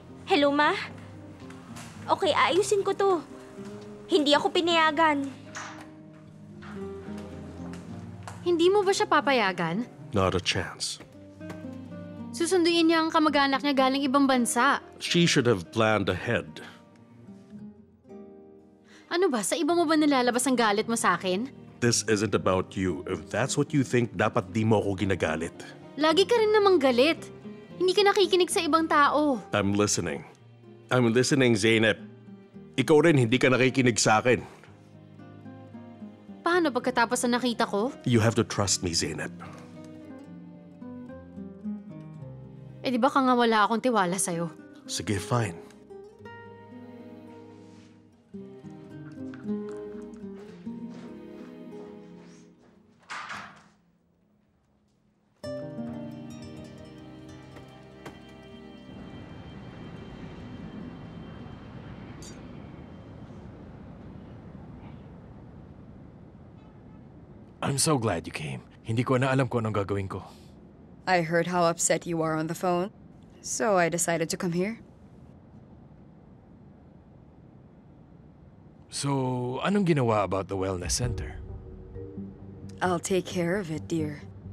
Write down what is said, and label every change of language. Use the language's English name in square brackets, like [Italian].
[Filipino] Hello, Ma? Okay, ayusin ko to. Hindi ako pinayagan. Hindi mo ba siya papayagan? [English] Not a chance. [Filipino] Susunduin niya ang kamag-anak niya galing ibang bansa. [English] She should have planned ahead. [Filipino] Ano ba? Sa iba mo ba nilalabas ang galit mo sa akin? [English] This isn't about you. If that's what you think, [Filipino] dapat di mo ako ginagalit. Lagi ka rin namang galit. Hindi ka nakikinig sa ibang tao. [English] I'm listening. I'm listening, Zeynep. [Filipino] Ikaw rin hindi ka nakikinig sa akin. Paano pagkatapos na nakita ko? [English] You have to trust me, Zeynep. [Filipino] Eh di ba ka nga wala akong tiwala sa'yo? Sige, fine. [English] I'm so glad you came. [Filipino] Hindi ko na alam kung anong gagawin ko. [English] I heard how upset you are on the phone, so I decided to come here. [Filipino] So, anong ginawa [English] about the wellness center? I'll take care of it, dear.